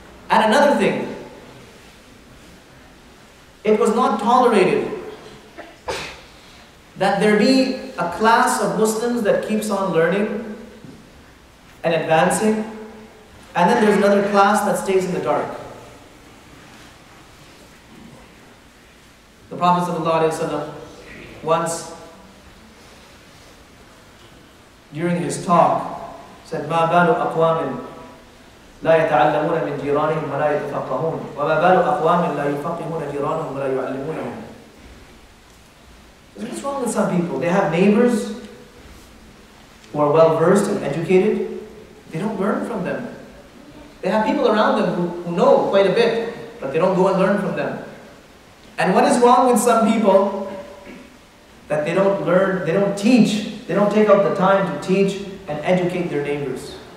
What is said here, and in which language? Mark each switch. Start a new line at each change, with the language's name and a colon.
English: And another thing, it was not tolerated that there be a class of Muslims that keeps on learning and advancing, and then there's another class that stays in the dark. The Prophet ﷺ once, during his talk, said,
Arabic: مَا بَالُ أَقْوَامٍ لَا يَتَعَلَّمُونَ مِنْ جِيرَانِهِمْ وَلَا يَتَفَقَّهُونَ وَمَا بَالُ أَقْوَامٍ لَا يُفَقِّهُونَ جِيرَانَهُمْ وَلَا يُعَلِّمُونَهُم.
English: What's wrong with some people? They have neighbors who are well versed and educated. They don't learn from them. They have people around them who know quite a bit, but they don't go and learn from them. And what is wrong with some people? That they don't learn, they don't teach, they don't take out the time to teach and educate their neighbors.